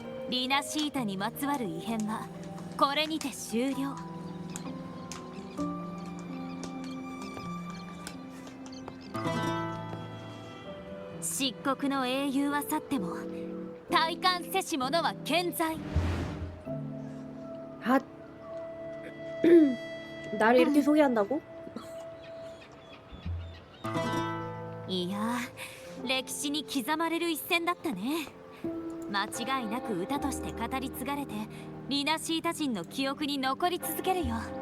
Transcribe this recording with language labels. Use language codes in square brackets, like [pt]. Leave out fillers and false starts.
[ja] リナシータにまつわる異変はこれにて終了。漆黒の英雄は去っても体感せし者は健在。 [ko] 아, 나를 이렇게 소개한다고? [ja] いや、歴史に刻まれる一戦だったね。間違いなく歌として語り継がれて、リナシータ人の記憶に残り続けるよ。